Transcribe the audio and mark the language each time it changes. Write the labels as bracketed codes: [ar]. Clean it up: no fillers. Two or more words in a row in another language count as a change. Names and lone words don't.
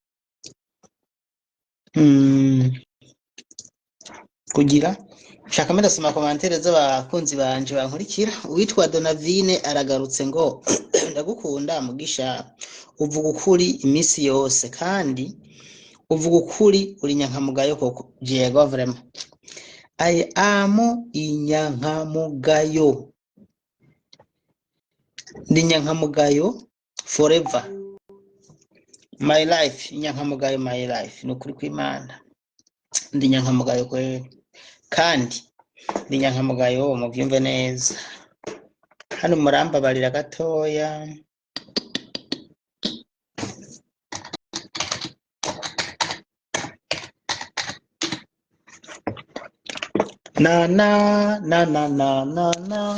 [rn] kugira shaka menda soma commentaire z'abakunzi banje bankurikira uwitwa Donavine aragarutse ngo ndagukunda mugisha uvuga ukuri iminsi yose kandi uvuga ukuri uri nyankamugayo koko Diego vraiment [en] I am [rn] inyankamugayo ndi nyankamugayo [en] forever my life [rn] inyankamugayo [en] my life [rn] nukuri kw'Imana ndi nyankamugayo kweli kandi ni nyankamugayo mubyumve neza. Hano murambabarira gatoya. Na na na na na na na